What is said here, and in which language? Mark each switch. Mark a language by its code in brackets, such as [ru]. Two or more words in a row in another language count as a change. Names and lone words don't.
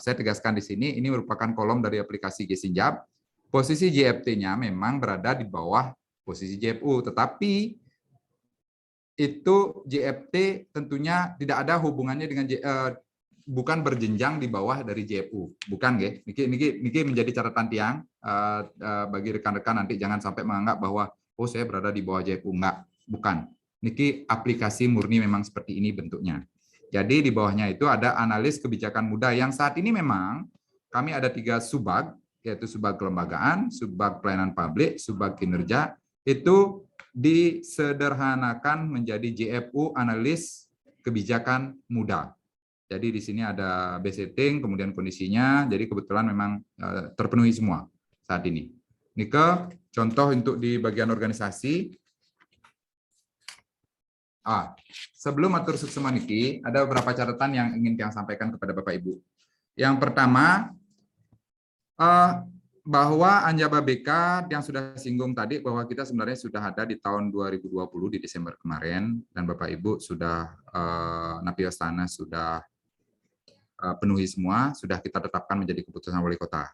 [id] Saya tegaskan di sini, ini merupakan kolom dari aplikasi Gsinjab. Posisi JFT-nya memang berada di bawah posisi JFU, tetapi itu JFT tentunya tidak ada hubungannya dengan bukan berjenjang di bawah dari JFU, bukan, nggih. Niki menjadi catatan tiang bagi rekan-rekan nanti jangan sampai menganggap bahwa oh saya berada di bawah JFU, enggak, bukan. Niki aplikasi murni memang seperti ini bentuknya. Jadi di bawahnya itu ada analis kebijakan muda yang saat ini memang kami ada 3 subbag, yaitu subbag kelembagaan, subbag pelayanan publik, subbag kinerja, itu disederhanakan menjadi JFU analis kebijakan muda. Jadi di sini ada base setting, kemudian kondisinya, jadi kebetulan memang terpenuhi semua saat ini. Nike, contoh untuk di bagian organisasi. Sebelum [ban] atur suksema niki, [id] ada beberapa catatan yang ingin saya sampaikan kepada Bapak Ibu. Yang pertama, bahwa Anjaba BK yang sudah singgung tadi, bahwa kita sebenarnya sudah ada di tahun 2020 di Desember kemarin, dan Bapak Ibu sudah, Napi Astana sudah penuhi semua, sudah kita tetapkan menjadi keputusan wali kota.